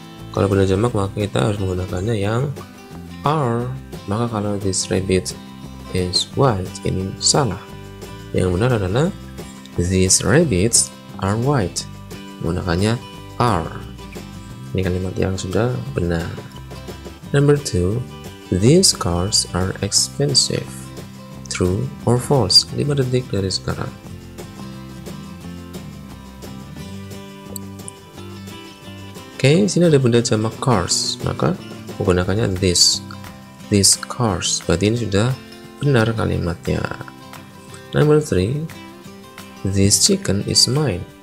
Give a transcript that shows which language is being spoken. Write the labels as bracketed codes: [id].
[id] Kalau benda jamak maka kita harus menggunakannya yang are. Maka kalau [en] this rabbit is white, [id] ini salah. Yang benar adalah [en] these rabbits are white. [id] Menggunakannya are. Ini kalimat yang sudah benar. [en] Number 2, these cars are expensive. True or false? [id] 5 detik dari sekarang. Oke, sini ada benda jamak cars, maka menggunakannya this. [en] These cars, [id] berarti ini sudah benar kalimatnya. [en] Number 3, this chicken is mine.